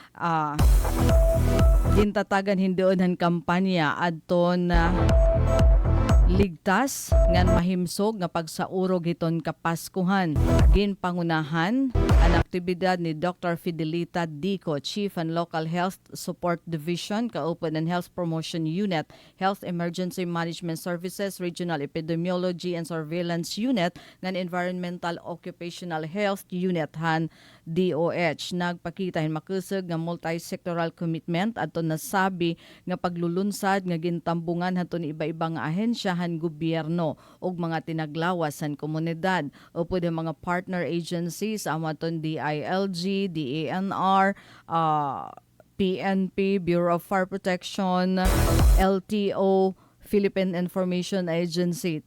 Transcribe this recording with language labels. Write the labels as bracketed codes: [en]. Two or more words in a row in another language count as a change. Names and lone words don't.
[war] Gintatagan hindoon ang kampanya adton ligtas ngan mahimsog nga pagsaurog hiton kapaskuhan. Ginpangunahan ang aktibidad ni Dr. Fidelita Dico, Chief and Local Health Support Division, kaupo ng Health Promotion Unit, Health Emergency Management Services, Regional Epidemiology and Surveillance Unit, ng Environmental Occupational Health Unit, han DOH. Nagpakita hin makusog nga [en] multi-sectoral commitment [war] ato nasabi nga paglulunsad nga gintambungan haton iba-ibang ahensya han gobyerno ug mga tinaglawas han komunidad o pwede mga [en] partner agencies [war] amaton DILG, DANR, PNP, Bureau of Fire Protection, LTO, Philippine Information Agency.